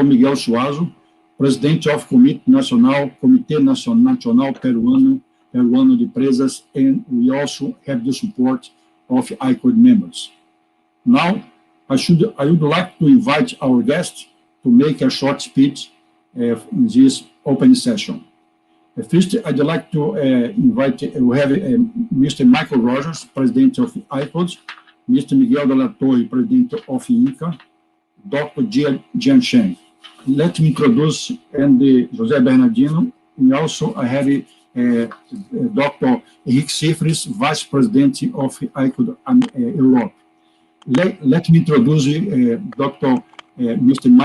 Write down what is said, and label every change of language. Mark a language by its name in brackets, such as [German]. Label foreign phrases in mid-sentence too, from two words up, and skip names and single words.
[English] Miguel Suazo, President of Comitê Nacional Peruano de Presas, and we also have the support of ICOLD members. Now, I would like to invite our guest to make a short speech in this open session. First, I'd like to invite, we have Mr. Michael Rogers, President of ICOLD, Mr. Miguel de la Torre, President of INCA, Dr. Jian Sheng. Let me introduce José Bernardino, and also I have Dr. Henrique Cifres, Vice President of ICOLD Europe. Let me introduce Mr.